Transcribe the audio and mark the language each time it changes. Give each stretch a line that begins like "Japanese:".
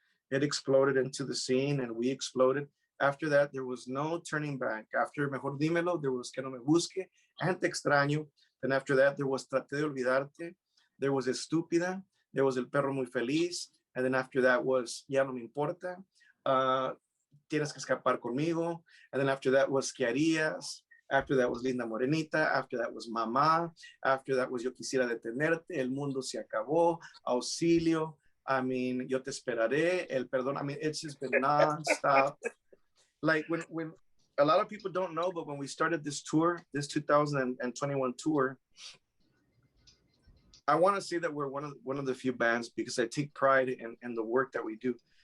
English: It exploded into the scene and we exploded. After that, there was no turning back. After Mejor Dímelo, there was Que No Me Busque and Te Extraño. Then after that, there was Traté de Olvidarte. There was Estúpida. There was El Perro Muy Feliz. And then after that was Ya No Me Importa.
Spanish: Tienes que escapar conmigo.
English: And then after that was ¿Qué harías? After that was Linda Morenita. After that was Mamá. After that was Yo Quisiera Detenerte.
Spanish: El Mundo Se Acabó. Auxilio.
English: I mean,
Spanish: Yo Te Esperaré.
English: El Perdón. I mean, it's just been nonstop. Like when a lot of people don't know, but when we started this tour, this 2021 tour, I want to say that we're one of the few bands because I take pride in the work that we do.